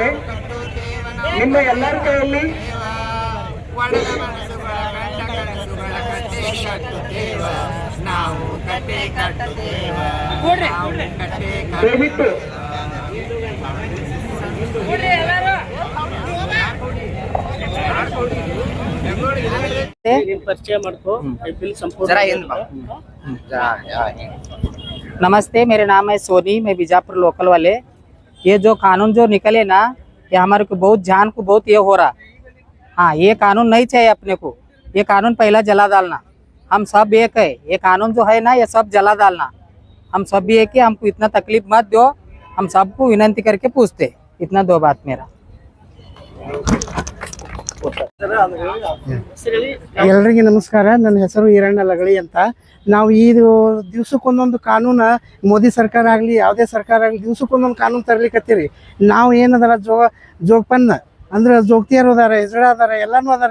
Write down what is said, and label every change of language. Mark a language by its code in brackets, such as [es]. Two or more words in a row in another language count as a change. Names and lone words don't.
[kn] ನಿಮ್ಮ ಎಲ್ಲರ ಕೈಯಲ್ಲಿ ದಯವಿಟ್ಟು ಪರಿಚಯ ಮಾಡ್ಕೋ. [hi] नमस्ते, मेरे नाम है सोनी, मैं बीजापुर लोकल वाले। ये जो कानून जो निकले ना, ये हमारे को बहुत जान को बहुत ये हो रहा। हाँ, ये कानून नहीं चाहिए अपने को। ये कानून पहला जला डालना। हम सब एक है, ये कानून जो है ना, ये सब जला डालना। हम सब भी एक है, हमको इतना तकलीफ मत दो। हम सबको विनंती करके पूछते, इतना 2 बात मेरा। [kn] ಎಲ್ಲರಿಗೆ ನಮಸ್ಕಾರ. ನನ್ನ ಹೆಸರು ಈರಣ್ಣ ಲಗಳಿ ಅಂತ. ನಾವು ಈ ದಿವ್ಸಕ್ಕೊಂದೊಂದು ಕಾನೂನು, ಮೋದಿ ಸರ್ಕಾರ ಆಗಲಿ ಯಾವುದೇ ಸರ್ಕಾರ ಆಗಲಿ, ದಿವ್ಸಕ್ಕೊಂದೊಂದು ಕಾನೂನು ತರ್ಲಿಕ್ಕತ್ತೀರಿ. ನಾವು ಏನದಲ್ಲ ಜೋಗಪನ್ನ ಅಂದ್ರೆ ಜೋಗ್ತಿಯರು ಅದಾರ, ಹೆಸರು ಅದಾರ, ಎಲ್ಲನೂ ಅದಾರ.